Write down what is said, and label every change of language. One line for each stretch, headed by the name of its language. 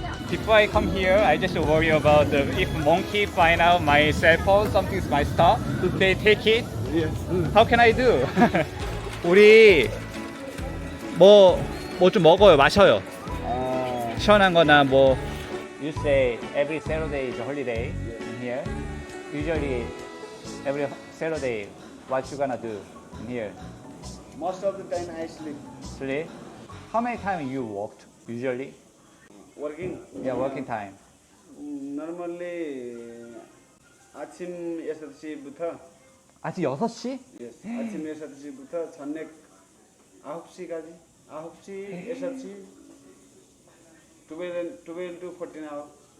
English: Before I come here, I just worry about if monkey find out my cell phone, something's my stuff, they take it. Yes. How can I do?
Korean: 우리 뭐 좀 먹어요, 마셔요. 시원한 거나 뭐.
English: You say every Saturday is a holiday in here. Usually every Saturday, what you gonna do in here? Most of the time I sleep. Sleep? How many times you walked usually? Working. Yeah, working time.
Korean: Normally 아침 6시부터 아침 6시?
English: yes.
Korean: 아침 6시부터 저녁 9시까지 9시, 6시 12 to 14 hours